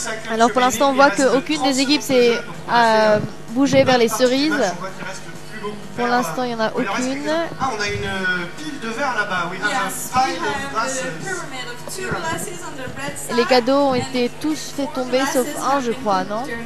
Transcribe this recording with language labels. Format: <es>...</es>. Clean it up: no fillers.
<fr>Alors pour l'instant on voit qu'aucune des équipes s'est bougée vers les cerises. Pour l'instant il n'y en a aucune. Ah, on a une pile de verre là-bas, oui.</fr> <en>Yes, we have the pyramid of two glasses on the red side.</en> <fr>Les cadeaux ont été tous fait tomber sauf un je crois, non?</fr>